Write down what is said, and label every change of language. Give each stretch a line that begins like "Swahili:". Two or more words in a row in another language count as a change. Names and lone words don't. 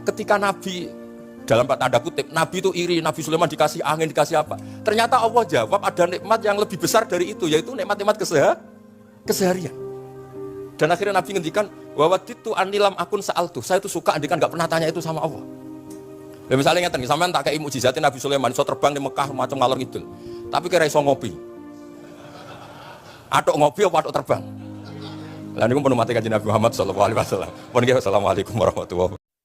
Indonesian: Ketika Nabi, dalam tanda kutip, Nabi itu iri, Nabi Sulaiman dikasih angin, dikasih apa? Ternyata Allah jawab ada nikmat yang lebih besar dari itu, yaitu nikmat-nikmat keseharian. Dan akhirnya Nabi ngendikan,
Arabic: و وددت أني لم أكن سألت.
Indonesian: Saya itu suka andikan enggak pernah tanya itu sama Allah.
Javanese: Ya misalnya ngeten, sampean tak kei mukjizatin Nabi Sulaiman iso terbang di Mekah macam ngalor ngidul. Tapi kira iso ngopi. Atuk ngopi apa atuk terbang? Lah niku pun mati kanjeng Nabi Muhammad
Arabic: صلى الله عليه وسلم.
Javanese: Pun nggih
Arabic: السلام عليكم ورحمة الله وبركاته.